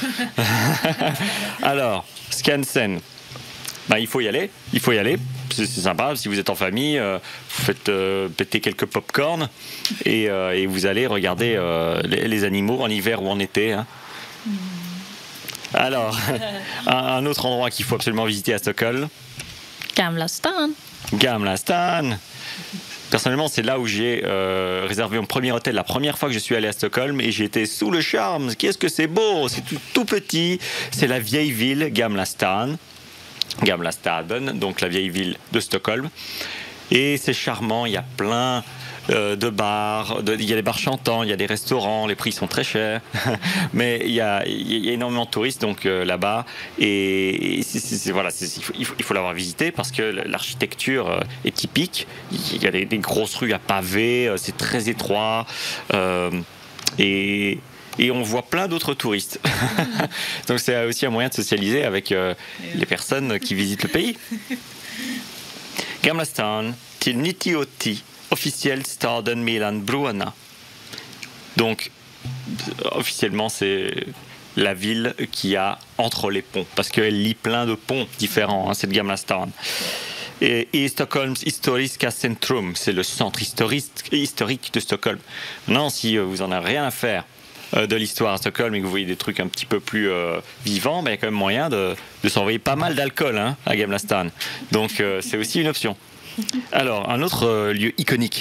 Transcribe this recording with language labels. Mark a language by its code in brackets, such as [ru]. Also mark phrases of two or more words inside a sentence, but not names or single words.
[fr] Alors, Skansen, il faut y aller, c'est sympa. Si vous êtes en famille, vous faites péter quelques pop-corn et vous allez regarder les animaux en hiver ou en été, hein. Alors, un autre endroit qu'il faut absolument visiter à Stockholm. Gamla stan. Gamla stan. Personnellement, c'est là où j'ai réservé mon premier hôtel la première fois que je suis allé à Stockholm et j'ai été sous le charme. Qu'est-ce que c'est beau, c'est tout petit. C'est la vieille ville Gamla stan. Gamla staden, donc la vieille ville de Stockholm. Et c'est charmant, il y a plein de bars, il y a des bars chantants, il y a des restaurants, les prix sont très chers, mais il y a énormément de touristes donc là-bas, et il faut l'avoir visité parce que l'architecture est typique. Il y a des grosses rues à pavés, c'est très étroit, et on voit plein d'autres touristes. Donc c'est aussi un moyen de socialiser avec les personnes qui visitent le pays. [sv] Gamla stan till 98 officiel staden mellan broarna. [fr] Donc, officiellement, c'est la ville qui a entre les ponts, parce qu'elle lie plein de ponts différents, hein, cette Gamla stan. [sv] Et Stockholms historiska centrum, [fr] c'est le centre historique de Stockholm. Maintenant, si vous en avez rien à faire de l'histoire à Stockholm et que vous voyez des trucs un petit peu plus vivants, il y a quand même moyen de s'envoyer pas mal d'alcool, hein, à Gamla stan. Donc, c'est aussi une option. Alors, un autre lieu iconique.